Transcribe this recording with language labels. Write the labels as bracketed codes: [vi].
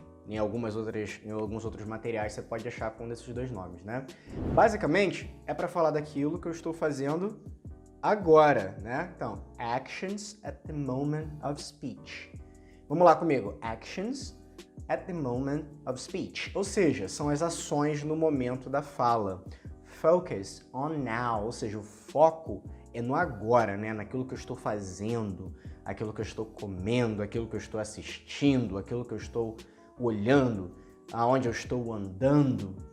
[pt] Em alguns outros materiais você pode achar com um desses dois nomes, né? Basicamente, é para falar daquilo que eu estou fazendo agora, né? [en] Então, actions at the moment of speech. [pt] Vamos lá comigo. [en] Actions at the moment of speech. [pt] Ou seja, são as ações no momento da fala. [en] Focus on now, [pt] ou seja, o foco é no agora, né? Naquilo que eu estou fazendo, aquilo que eu estou comendo, aquilo que eu estou assistindo, aquilo que eu estou olhando, aonde eu estou andando.